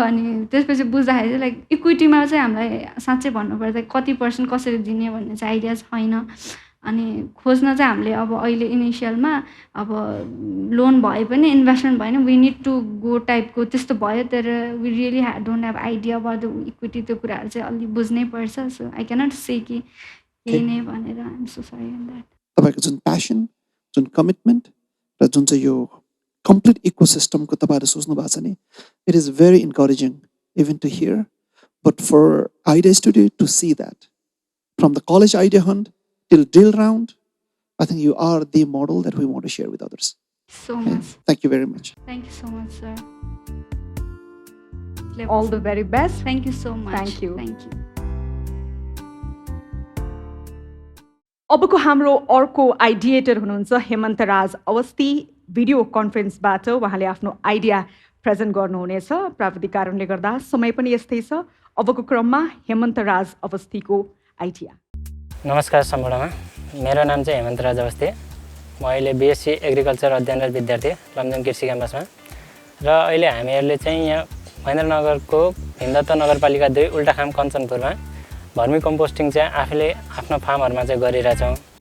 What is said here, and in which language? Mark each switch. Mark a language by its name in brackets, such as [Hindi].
[Nepali] अनि त्यसपछि बुझ्दाखेरि चाहिँ लाइक इक्विटीमा चाहिँ हामीलाई साँच्चै भन्नुपर्दा कति पर्सेन्ट कसरी दिने भन्ने चाहिँ आइडिया छैन। अनि खोज्न चाहिँ हामीले अब अहिले इनिसियलमा अब लोन भए पनि इन्भेस्टमेन्ट भएन, [English] we need to go [Nepali] टाइपको त्यस्तो भयो, तर [English] we really don't have idea about the equity, [Nepali] त्यो कुराहरू चाहिँ अलिक बुझ्नै पर्छ। [English] so I cannot say [Nepali] कि यही नै भनेर [English] I'm so sorry in that. [Nepali] तपाईँको जुन प्यासन, जुन कमिटमेन्ट र जुन चाहिँ यो कम्प्लिट इकोसिस्टमको तपाईँहरू सोच्नु भएको छ नि, [English] It is very encouraging even to hear, but for idea studio to see that from the college idea hunt till deal round, I think you are the model that we want to share with others. So much. Thank you very much. Thank you so much, sir. All the very best. Thank you so much. Thank you. Thank you. [Nepali] अबको हाम्रो अर्को आइडिएटर हुनुहुन्छ हेमन्त राज Awasthi. Video कन्फरेन्सबाट उहाँले आफ्नो idea present गर्नुहुनेछ। प्राविधिक कारणले गर्दा समय पनि यस्तै छ। अबको क्रममा हेमन्त राज अवस्थीको आइडिया। नमस्कार सम्पूर्णमा, मेरो नाम चाहिँ हेमन्त राज अवस्थी। म अहिले बिएससी एग्रिकल्चर अध्ययनरत विद्यार्थी लमजुङ कृषि क्याम्पसमा, र अहिले हामीहरूले चाहिँ यहाँ महेन्द्रनगरको हिन्दत्व नगरपालिका 2 उल्टाखाम कञ्चनपुरमा भर्मी कम्पोस्टिङ चाहिँ आफूले आफ्नो फार्महरूमा चाहिँ गरिरहेछौँ।